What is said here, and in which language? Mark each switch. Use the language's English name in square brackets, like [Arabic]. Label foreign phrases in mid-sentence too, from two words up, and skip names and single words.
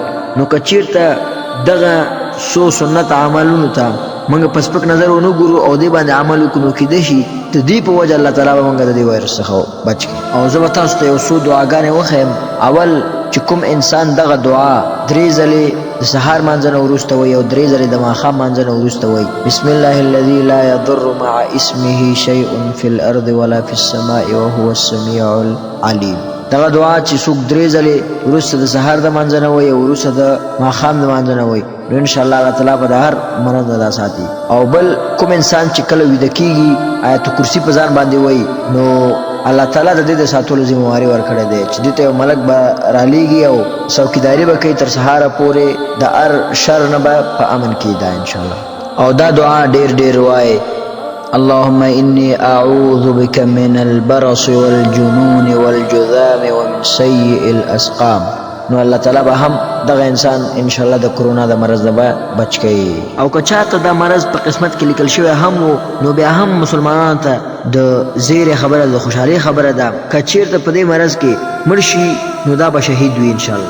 [Pashto] نو که چېرته دغه څو سنت عملونو ته موږ په سپک نظر ونه ګورو او دې باندې عمل وکړو نو کېدای شي د دې په وجه الله تعالی به موږ د دې وایرس څخه بچ کړي. او زه به تاسو ته یو څو دعاګانې وښیم. اول چې کوم انسان دغه دعا 3 ځلې د سهار مانځه نه وروسته وایي او 3 ځلې د ماښام مانځه نه وروسته وایي [Arabic] بسم الله الذي لا يضر مع اسمه شيء في الارض ولا في السماء وهو السميع العليم. [Pashto] دغه دعا چې څوک 3 ځلې وروسته د سهار د مانځه نه وایي او وروسته د ماښام د مانځه نه وایي نو انشاءالله الله تعالی به د هر مرض نه دا ساتي. او بل کوم انسان چې کله ویده کېږي آیت کرسي په ځان باندې وایي نو الله تعالی د دې د ساتلو ذمہواري ورکړې ده چې دې ته یو ملک به رالیږي او څوکیداري به کوي تر سهاره پورې د هر شر نه به په امن کې ده انشاءالله. او دا دعا ډېر ډېر وایي [Arabic] اللهم إني أعوذ بك من البرص والجنون والجذام ومن سيء الأسقام. [Pashto] نو الله تعالی به هم دغه انسان [Arabic] ان شاء الله [Pashto] د کرونا د مرض نه بچ کی. او که چاته د مرض په قسمت کې لیکل شوی هم نو بیا هم مسلمانانو ته د زیر خبره د خوشحالي خبره ده که چیرته په دې مرض کې مړ شي نو دا به شهید وي [Arabic] ان شاء الله.